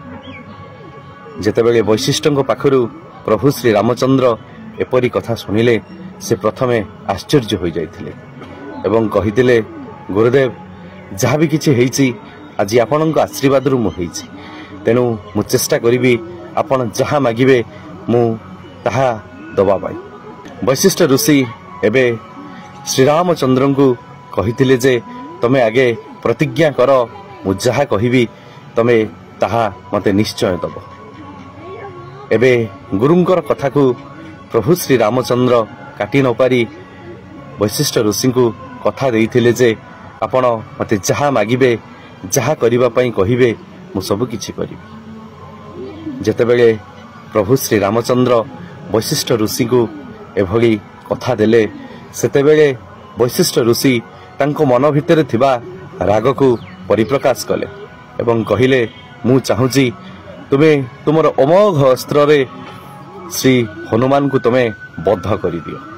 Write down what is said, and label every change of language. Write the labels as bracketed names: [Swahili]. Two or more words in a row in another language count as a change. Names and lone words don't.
[Odia] ଯେତେ ବେଳେ ବୈଶିଷ୍ଟଙ୍କ ପାଖରୁ ପ୍ରଭୁ ଶ୍ରୀ ରାମଚନ୍ଦ୍ର ଏପରି କଥା ଶୁଣିଲେ ସେ ପ୍ରଥମେ ଆଶ୍ଚର୍ଯ୍ୟ ହୋ ଯାଇଥିଲେ ଏବଂ କହିଥିଲେ, ଗୁରୁଦେବ, ଯାହା ଭି କିଛି ହୋଇଛି ଆଜି ଆପଣଙ୍କ ଆଶୀର୍ବାଦ ରୁ ମୁଁ ହୋଇଛି, ତେଣୁ ମୁଁ ଚେଷ୍ଟା କରିବି ଆପଣ ଯାହା ମାଗିବେ ମୁଁ ତାହା ଦବା ପାଇଁ। ବୈଶିଷ୍ଟ ଋଷି ଏବେ ଶ୍ରୀ ରାମଚନ୍ଦ୍ର କୁ କହିଥିଲେ ଯେ ତମେ ଆଗେ ପ୍ରତିଜ୍ଞା କର, ମୁଁ ଯାହା କହିବି ତମେ ତାହା ମତେ ନିଶ୍ଚୟ ଦବ। ଏବେ ଗୁରୁଙ୍କର କଥା କୁ ପ୍ରଭୁ ଶ୍ରୀ ରାମଚନ୍ଦ୍ର କାଟି ନ ପାରି ବୈଶିଷ୍ଟ ଋଷି କୁ କଥା ଦେଇଥିଲେ ଯେ ଆପଣ ମତେ ଯାହା ମାଗିବେ ଯାହା କରିବା ପାଇଁ କହିବେ ମୁଁ ସବୁ କିଛି କରିବି। ଯେତେ ବେଳେ ପ୍ରଭୁ ଶ୍ରୀ ରାମଚନ୍ଦ୍ର ବୈଶିଷ୍ଟ ଋଷି କୁ ଏଭଳି କଥା ଦେଲେ ସେତେ ବେଳେ ବୈଶିଷ୍ଟ ଋଷି ତାଙ୍କ ମନ ଭିତରେ ଥିବା ରାଗ କୁ ପରିପ୍ରକାଶ କଲେ ଏବଂ କହିଲେ, ମୁଁ ଚାହୁଁଛି ତୁମେ ତୁମର ଅମୋଘ ଅସ୍ତ୍ର ରେ ଶ୍ରୀ ହନୁମାନ କୁ ତୁମେ ବଦ୍ଧ କରି ଦିଅ।